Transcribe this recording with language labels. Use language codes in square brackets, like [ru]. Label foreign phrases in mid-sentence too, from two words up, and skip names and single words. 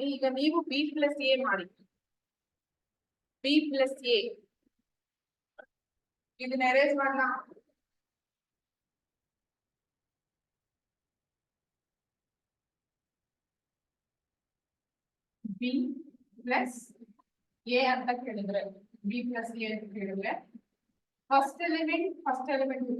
[kn] ಈಗ ನೀವು [en] B plus A [kn] ಮಾಡಿ. [en] B plus A [kn] ಇದನ್ನ ಎರೇಸ್ ಮಾಡೋಣ. [en] B plus A [kn] ಅಂತ ಕೇಳಿದ್ರೆ, [en] B plus A [kn] ಅಂತ ಕೇಳಿದ್ರೆ [en] first element [kn] ಇದೆ.